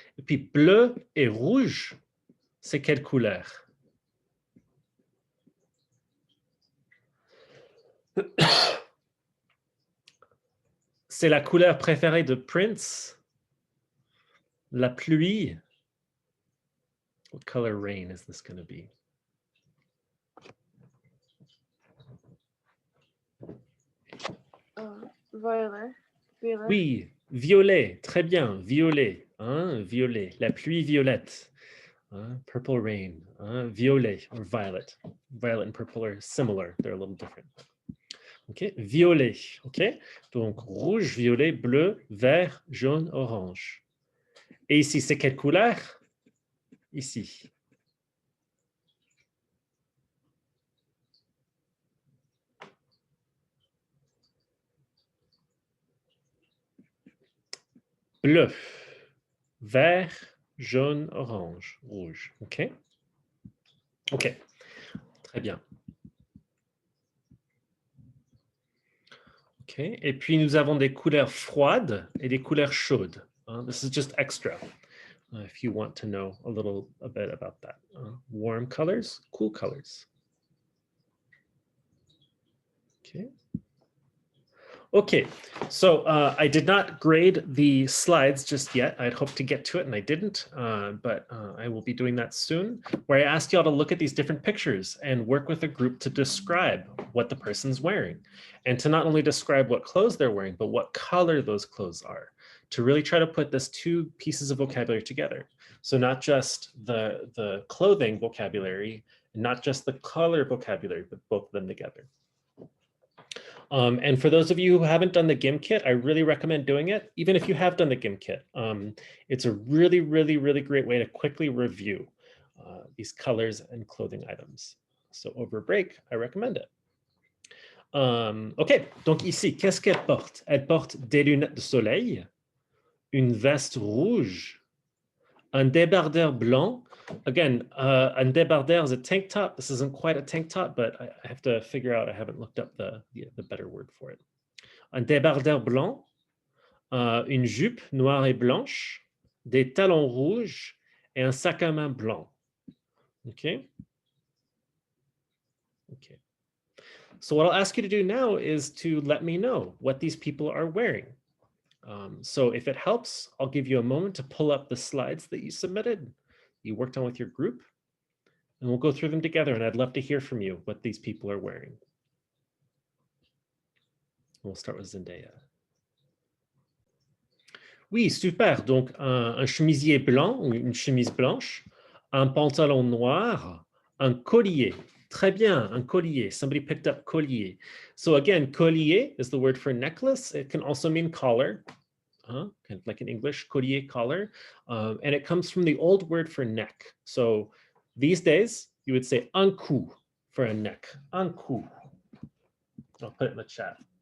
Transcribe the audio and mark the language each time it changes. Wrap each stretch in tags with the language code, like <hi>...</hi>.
<fr>Et puis bleu et rouge, c'est quelle couleur? C'est la couleur préférée de Prince. La pluie.</fr> <en>What color rain is this going to be?</en> <fr>Violet. Violet. Oui, violet. Très bien, violet. Hein, violet. La pluie violette.</fr> <en>Hein, purple rain. Hein, violet or violet. Violet and purple are similar. They're a little different.</en> <fr>OK? Violet. OK? Donc, rouge, violet, bleu, vert, jaune, orange. Et ici, c'est quelle couleur? Ici. Bleu, vert, jaune, orange, rouge. OK? OK. Très bien. OK. Et puis, nous avons des couleurs froides et des couleurs chaudes.</fr> <en>This is just extra. If you want to know a bit about that. Warm colors, cool colors. Okay. Okay, so I did not grade the slides just yet. I'd hoped to get to it and I didn't, but I will be doing that soon, where I asked y'all to look at these different pictures and work with a group to describe what the person's wearing, and to not only describe what clothes they're wearing, but what color those clothes are, to really try to put this two pieces of vocabulary together. So not just the clothing vocabulary, not just the color vocabulary, but both of them together. And for those of you who haven't done the GIM kit, I really recommend doing it, even if you have done the GIM kit. It's a really, really, really great way to quickly review these colors and clothing items. So over break, I recommend it.</en> <fr>OK, donc ici, qu'est-ce qu'elle porte? Elle porte des lunettes de soleil, une veste rouge, un débardeur blanc.</fr> <en>Again, un débardeur is a tank top. This isn't quite a tank top, but I have to figure out, I haven't looked up the better word for it.</en> <fr>Un débardeur blanc, une jupe noire et blanche, des talons rouges et un sac à main blanc.</fr> <en>Okay? Okay. So what I'll ask you to do now is to let me know what these people are wearing. So if it helps, I'll give you a moment to pull up the slides that you submitted, you worked on with your group, and we'll go through them together. And I'd love to hear from you what these people are wearing. We'll start with Zendaya.</en> <fr>Oui, super. Donc, un chemisier blanc ou une chemise blanche, un pantalon noir, un collier. Très bien, un collier.</fr> <en>Somebody picked up collier. So again, collier is the word for necklace. It can also mean collar, kind of like in English, collier, collar. And it comes from the old word for neck. So these days, you would say un cou for a neck. Un cou. I'll put it in the chat.</en>